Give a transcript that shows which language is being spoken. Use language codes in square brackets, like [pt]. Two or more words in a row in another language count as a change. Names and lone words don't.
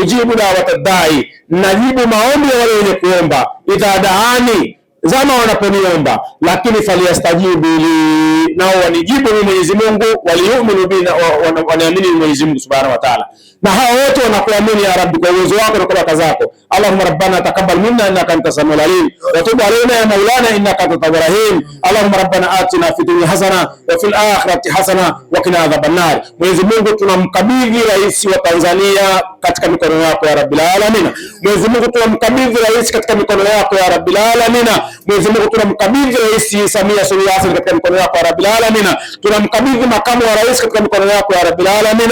[ar] أجيب دعوة الداع, [sw] najibu maombi ya wale wenye kuomba. [ar] إذا دعان, [sw] zama wanaponiomba. Lakini [ar] فليستجيبوا لي, [sw] nao wanijibu ni Mwenyezi Mungu. [ar] وليؤمنوا بنا, [sw] wanaamini Mwenyezi Mungu [ar] سبحانه وتعالى. [sw] Na hao wote wanakuamini ya Rabbi kwa uwezo wako na kwa baraka zako. [ar] اللهم ربنا تقبل منا إنك أنت السميع العليم وتب علينا يا مولانا إنك أنت التواب الرحيم. اللهم ربنا آتنا في الدنيا حسنة وفي الآخرة حسنة وقنا عذاب النار. [sw] Mwenyezi Mungu, tunamkabidhi rais wa Tanzania katika mikono yako ya [ar] رب العالمين. [sw] Mwenyezi Mungu, tunamkabidhi rais katika mikono yako ya [ar] رب العالمين. [sw] Mwenyezi Mungu, tunamkabidhi Rais Samia Suluhu Hassan katika mikono yako ya [ar] رب العالمين. [sw] Tunamkabidhi makamu wa rais katika mikono yako ya [ar] رب العالمين.